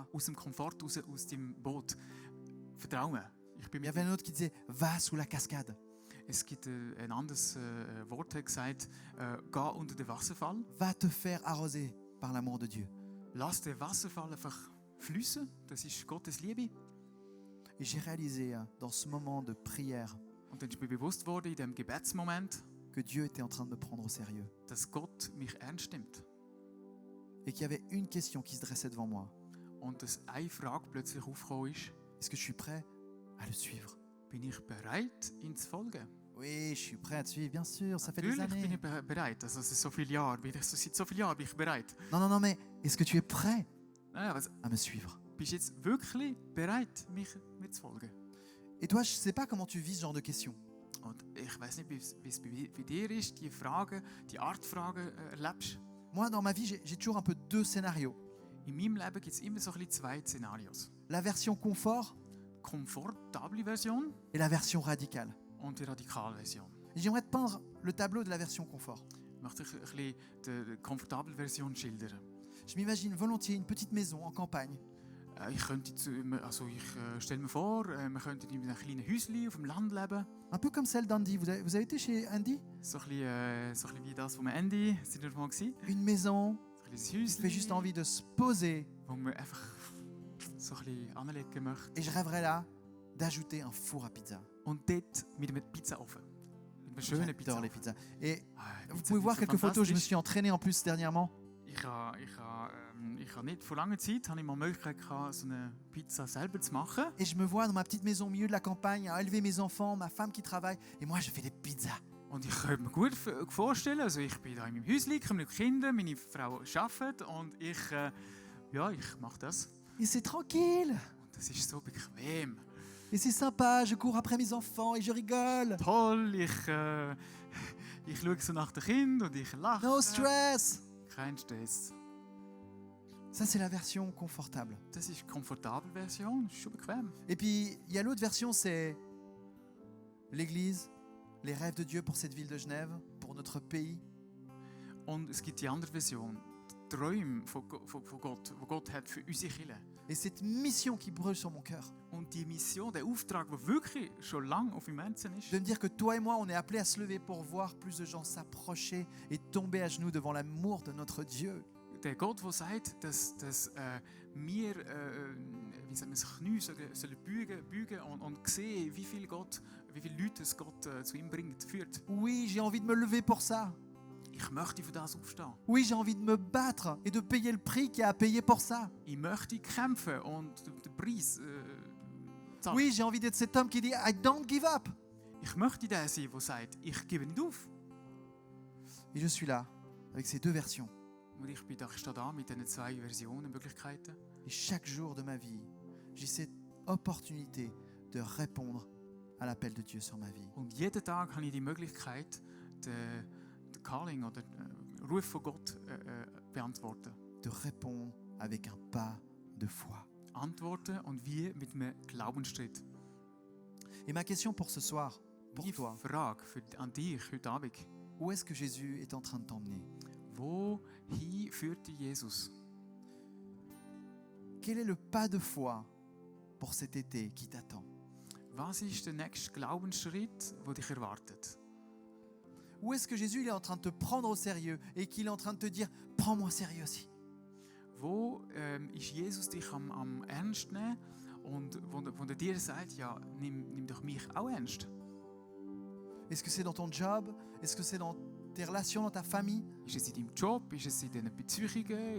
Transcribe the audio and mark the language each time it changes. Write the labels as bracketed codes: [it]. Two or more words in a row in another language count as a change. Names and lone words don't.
[de] aus dem Komfort raus, aus dem Boot. Vertrau mir, ich bin [fr] Il y [de] mit [fr] avait [de] dir. [fr] un autre qui disait, va sous la cascade, [de] Es gibt ein anderes Wort, das gesagt, geh unter den Wasserfall, [fr] va te faire arroser par l'amour de Dieu. [de] lass den Wasserfall einfach fließen, das ist Gottes Liebe. [fr] Et j'ai réalisé dans ce moment de prière [de] Und dann ist mir bewusst worden in diesem Gebetsmoment, [fr] que Dieu était en train de me prendre au sérieux [de] dass Gott mich ernst nimmt. [fr] et qu'il y avait une question qui se dressait devant moi. [de] Und dass eine Frage plötzlich aufgekommen ist, [fr] Est-ce que je suis prêt à le suivre? [de] bin ich bereit, ihm zu folgen? [fr] Oui, je suis prêt à te suivre, bien sûr, ça fait des [de] Natürlich bin [fr] années. [de] ich bereit. Also es ist so viele Jahre, seit so vielen Jahren bin ich bereit. [fr] Non, non, non, mais est-ce que tu es prêt [de] Ja, was, [fr] à me suivre? [de] bist du jetzt wirklich bereit, mir zu folgen? [fr] Et toi, je ne sais pas comment tu vis ce genre de questions. [de] Und ich weiß nicht, wie es bei dir ist, die Fragen, die Art Fragen erlebst. [fr] Moi, dans ma vie, j'ai toujours un peu deux scénarios. [de] In meinem Leben gibt es immer so ein bisschen zwei Szenarios. [fr] La version confort [de] Komfortable Version [fr] et la version radicale. [de] und die radikale Version. [fr] Et j'aimerais te peindre le tableau de la version confort. [de] Ich möchte ein bisschen die komfortable Version schildern. [fr] Je m'imagine volontiers une petite maison en campagne, [de] Ich stelle mir vor, wir könnten in einem kleinen Häuschen auf dem Land leben. [fr] un peu comme celle d'Andy. Vous avez été chez Andy? [de] So ein bisschen wie das, wo wir Andy sind wir mal gewesen. [fr] Une maison [de] So ein kleines [fr] qui fait juste [de] Häuschen, [fr] envie de se poser. [de] wo wir einfach so ein bisschen anlegen möchten. [fr] Et je rêverais là d'ajouter un four à pizza. [de] Und dort mit einem Pizzaofen. Mit einer schönen [fr] J'adore les [de] Pizza. [fr] pizzas. Et Ah, vous [de] Pizza [fr] pouvez voir [de] ist so [fr] quelques photos. Je me [de] fantastisch. [fr] suis entraîné en plus dernièrement. [de] Ich habe nicht vor langer Zeit habe ich mal die Möglichkeit gehabt, so eine Pizza selber zu machen. [fr] Et je me vois dans ma petite maison au milieu de la campagne à élever mes enfants, ma femme qui travaille. Et moi, je fais des pizzas. [de] Und ich könnte mir gut vorstellen, also ich bin da in meinem Häuschen, ich habe meine Kinder, meine Frau arbeitet und ich mache das. [fr] Et c'est tranquille. [de] Und das ist so bequem. [fr] Et c'est sympa. Je cours après mes enfants et je rigole. [de] Toll, ich schaue so nach den Kindern und ich lache. [en] No stress. [de] Kein Stress. [fr] Ça, c'est la version confortable. [de] Das ist die komfortable Version, das ist schon bequem. [fr] Et puis, il y a l'autre version, c'est l'Église, les rêves de Dieu pour cette ville de Genève, pour notre pays. [de] Und es gibt die andere Version, die Träume von Gott, die Gott hat für unsere Kirche. [fr] Et cette mission qui brûle sur mon cœur, [de] Und die Mission, der Auftrag, der wirklich schon lange auf meinem Herzen ist, [fr] de me dire que toi et moi, on est appelés à se lever pour voir plus de gens s'approcher et tomber à genoux devant l'amour de notre Dieu. [de] der Gott, der sagt, dass wir das Knie sollen beugen und sehen, wie viele Leute es Gott zu ihm bringt, führt. [fr] Oui, j'ai envie de me lever pour ça. [de] Ich möchte für das aufstehen. [fr] Oui, j'ai envie de me battre et de payer le prix qu'il y a à payer pour ça. [de] Ich möchte kämpfen und den Preis zahlen. [fr] Oui, j'ai envie d'être cet homme qui dit [en] I don't give up. [de] Ich möchte der sein, der sagt, ich gebe nicht auf. [fr] Et je suis là avec ces deux versions. [de] Und ich stehe da mit diesen zwei Versionen, Möglichkeiten. [fr] Et chaque jour de ma vie, j'ai cette opportunité de répondre à l'appel de Dieu sur ma vie. [de] Und jeden Tag habe ich die Möglichkeit, den Calling oder den Ruf von Gott beantworten. [fr] De répondre avec un pas de foi. [de] Antworten und wie mit einem Glaubensschritt. [fr] Et ma question pour ce soir, pour [de] Die [fr] toi, [de] Frage an dich heute Abend. [fr] où est-ce que Jésus est en train de t'emmener? [de] Wohin führt dich Jesus? [fr] Quel est le pas de foi pour cet été qui t'attend? [de] Was ist der nächste Glaubensschritt, der dich erwartet? [fr] Où est-ce que Jésus il est en train de te prendre au sérieux et qu'il est en train de te dire prends-moi au sérieux aussi? [de] Wo ist Jesus dich am ernst nehmen und wo er dir sagt, ja, nimm doch mich auch ernst? [fr] Est-ce que c'est dans ton job? Est-ce que c'est dans tes relations, dans ta famille? [de] Ist es in deinem Job? Ist es in deinen Beziehungen?